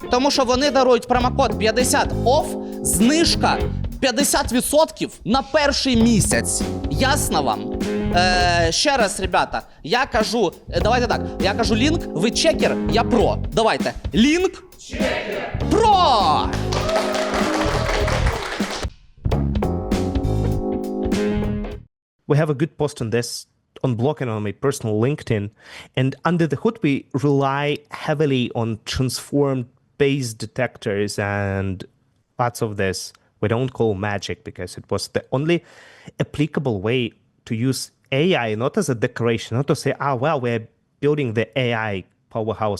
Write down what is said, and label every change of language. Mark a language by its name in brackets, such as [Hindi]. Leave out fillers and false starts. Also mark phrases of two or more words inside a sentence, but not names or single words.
[Ukrainian] Тому що вони дарують промокод 50 OFF, знижка 50% на перший місяць. Ясно вам? Ще раз, ребята, я кажу, давайте так, я кажу лінк, ви чекер, я про. Давайте, лінк, чекер, про! [English] We have a good post on this on Block and on my personal LinkedIn. And under the hood, we rely heavily on transformed base detectors and lots of this we don't call magic because it was the only applicable way to use AI, not as a decoration, not to say, well, we're building the AI powerhouse.